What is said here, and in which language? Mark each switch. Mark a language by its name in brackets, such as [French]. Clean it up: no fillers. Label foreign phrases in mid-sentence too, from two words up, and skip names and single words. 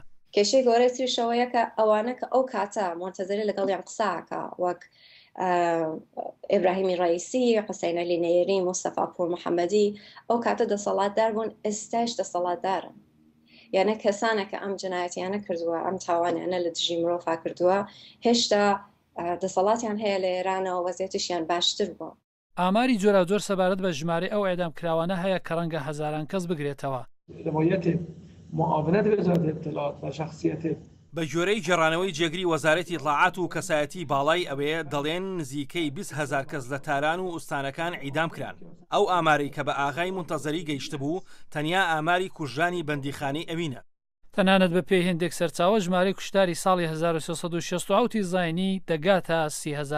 [Central Kurdish] کێشەی گەورەتریشەوەیە کە ئەوانە کە ئەو کاتە مۆنتەزەری لەگەڵیان قساکە وەک ئیبراهیمی ڕئیسی، حوسین عەلی نەیری، مستەفا پور محەممەدی ئەو کاتە دەسەڵاتدار بوون، ئێستاش دەسەڵاتدارن. یانە کەسانە کە ئەم جنایەتیانە کردووە ئەم تاوانیانە لە دژی مرۆڤ کردووە هێشتا دەسەڵاتیان هەیە لە ئێرانەوە وەزیەتیشیان باشتر بووە. ئاماری جۆرا سەبارەت بە ژمارە ئەو ئێدام کراوانە هەیە کە ڕەنگە هەزاران کەس بگرێتەوە. [Persian] روایت معاونەت وزارت اطلاعات و شخصیت [Central Kurdish] بە جۆرەی گێڕانەوەی جێگری وەزارەتی ئیطلاعات و کەسایەتی باڵای ئەوەیە دەڵێن نزیکەی 20,000 کەس لە تاران و ئوستانەکان عیدام کران. ئەو ئاماری کە بە ئاغای مونتەزەری گەیشت بوو تەنیا ئاماری کوژانی بەندیخانەی ئەوینە. تەنانەت بە پێی هێندێک سەرچاوە ژمارەی کوشتاری ساڵی 1367 زاینی دەگاتە 30,000 کەس.